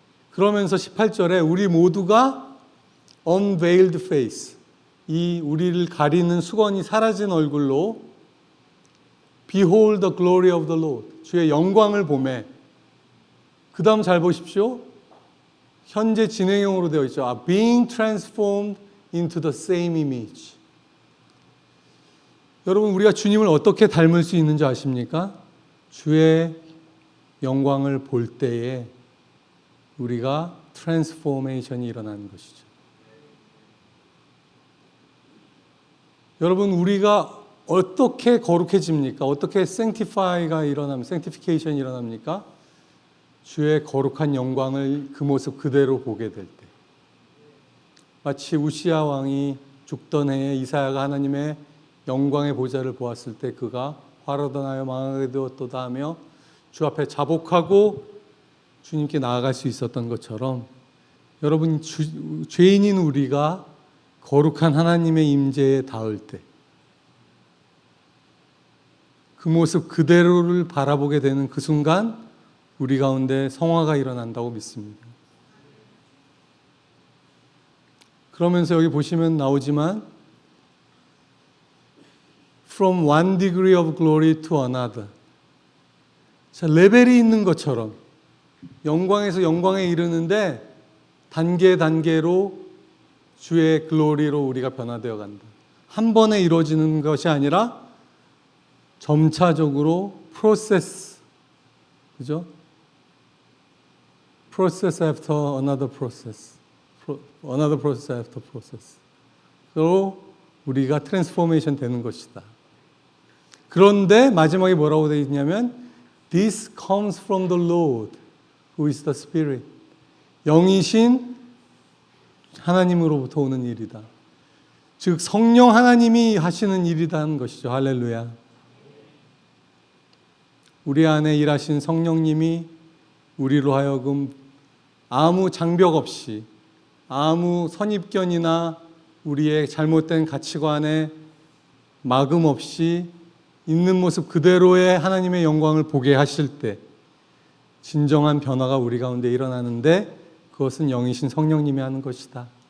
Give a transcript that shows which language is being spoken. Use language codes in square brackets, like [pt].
[ko] 그러면서 18절에 우리 모두가 [en] unveiled face, [ko] 이 우리를 가리는 수건이 사라진 얼굴로 [en] behold the glory of the Lord, [ko] 주의 영광을 보매. 그 다음 잘 보십시오. 현재 진행형으로 되어 있죠. [en] being transformed into the same image. [ko] 여러분, 우리가 주님을 어떻게 닮을 수 있는지 아십니까? 주의 영광을 볼 때에 우리가 트랜스포메이션이 일어나는 것이죠. 여러분, 우리가 어떻게 거룩해집니까? 어떻게 sanctify가 일어납니까? sanctification이 일어납니까? 주의 거룩한 영광을 그 모습 그대로 보게 될 때. 마치 우시야 왕이 죽던 해에 이사야가 하나님의 영광의 보좌를 보았을 때 그가 화로도 나여 망하게 되었도다 하며 주 앞에 자복하고 주님께 나아갈 수 있었던 것처럼, 여러분, 죄인인 우리가 거룩한 하나님의 임재에 닿을 때 그 모습 그대로를 바라보게 되는 그 순간 우리 가운데 성화가 일어난다고 믿습니다. 그러면서 여기 보시면 나오지만 [en] From one degree of glory to another. [ko] 자, 레벨이 있는 것처럼 영광에서 영광에 이르는데 단계로 주의 글로리로 우리가 변화되어 간다. 한 번에 이루어지는 것이 아니라 점차적으로 프로세스, 그죠? [en] Process after another process, another process after process. [ko] 로 우리가 트랜스포메이션 되는 것이다. 그런데 마지막에 뭐라고 되어 있냐면 [en] This comes from the Lord, who is the Spirit. [ko] 영이신 하나님으로부터 오는 일이다. 즉 성령 하나님이 하시는 일이라는 것이죠. 할렐루야. 우리 안에 일하신 성령님이 우리로 하여금 아무 장벽 없이, 아무 선입견이나 우리의 잘못된 가치관에 막음 없이 있는 모습 그대로의 하나님의 영광을 보게 하실 때 진정한 변화가 우리 가운데 일어나는데, 그것은 영이신 성령님이 하는 것이다.